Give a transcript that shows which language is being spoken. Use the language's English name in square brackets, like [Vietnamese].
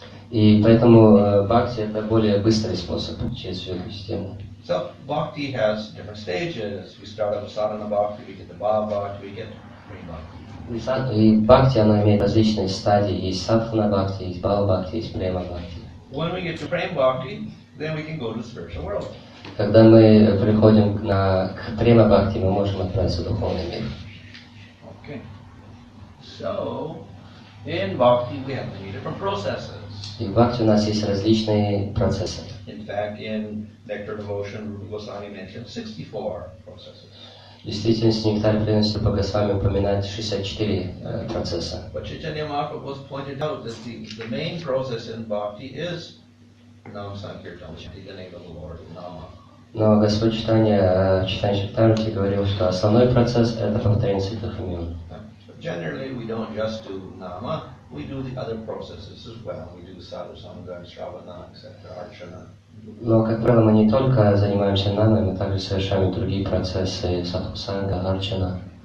[Russian] И поэтому бхакти это более быстрый способ через всю эту систему. [English] So bhakti has different stages. We start with sadhana bhakti, we get the bhava bhakti, we get prema bhakti. [Russian] И бхакти, оно имеет различные стадии. Есть садхана бхакти, есть бхава бхакти, есть према бхакти. [English] When we get to prema bhakti, then we can go to the spiritual world. [Russian] Когда мы приходим к према бхакти, мы можем отправиться в духовный мир. [English] Okay. So, in bhakti we have many different processes. [Russian] И в бхакти у нас есть различные процессы. [English] In fact, in Nectar Devotion, Rupa Goswami mentioned 64 processes. [Russian] В действительности, нектар преданности Рупа Госвами упоминает 64 процесса. [English] But Chaitanya Mahaprabhu was pointed out that the main process in bhakti is Nam Sankirtan, the name of the Lord, Nama. [Russian] Но Господь Чайтанья Чайтанья говорил, что основной процесс это повторение святых имен. [English] Generally, we don't just do Nama, we do the other processes as well. We do Sadhu Sangha, Shravana, etc., Archana. [Russian] Но, как правило, мы не только занимаемся намой, мы также совершаем другие процессы садхусанга, арчана.